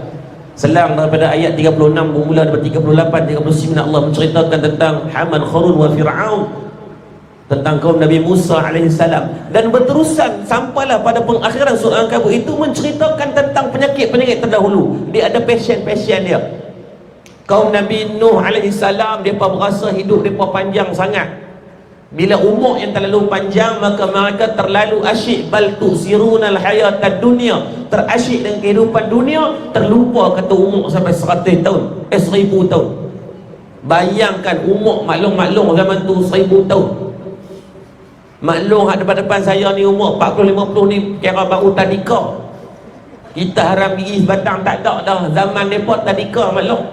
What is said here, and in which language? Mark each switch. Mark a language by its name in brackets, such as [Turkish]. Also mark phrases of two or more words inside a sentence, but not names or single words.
[Malay] Selang daripada ayat 36 bermula daripada 38 39 Allah menceritakan tentang Haman, Kharun wa Fir'aun, tentang kaum Nabi Musa [Arabic] عليه السلام, [Malay] dan berterusan sampailah pada pengakhiran surah Al-Ankabut itu menceritakan tentang penyakit-penyakit terdahulu. Dia ada pasien-pasien dia. Kaum Nabi Nuh [Arabic] عليه السلام, [Malay] mereka berasa hidup mereka panjang sangat. Bila umur yang terlalu panjang, maka mereka terlalu asyik. [Arabic] بل تؤثرون الحياة الدنيا, [Malay] terasyik dengan kehidupan dunia, terlupa kata umur sampai 100 tahun 1000 tahun. Bayangkan umur maklum zaman tu 1000 tahun. Maklum depan-depan saya ni umur 40-50 ni kira baru tadika. Kita haram gigi sebatang tak ada dah. Zaman mereka tadika maklum.